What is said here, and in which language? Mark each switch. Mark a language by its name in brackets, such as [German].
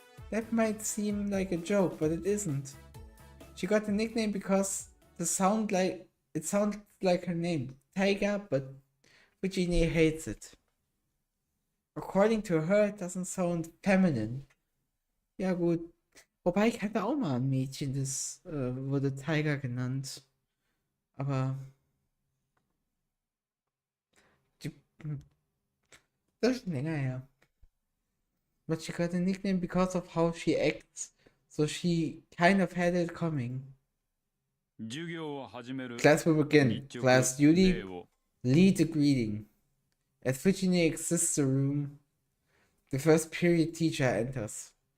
[English] That might seem like a joke, but it isn't. She got the nickname because it sounds like her name, Tiger, but Fujine hates it. According to her, it doesn't sound feminine. [German] Ja gut. Wobei, ich hatte auch mal ein Mädchen, das wurde Tiger genannt. Aber das ist schon länger her. [English] But she got a nickname because of how she acts, so she kind of had it coming. Class will begin. Class duty, lead the greeting. As Fujine exits the room, the first period teacher enters.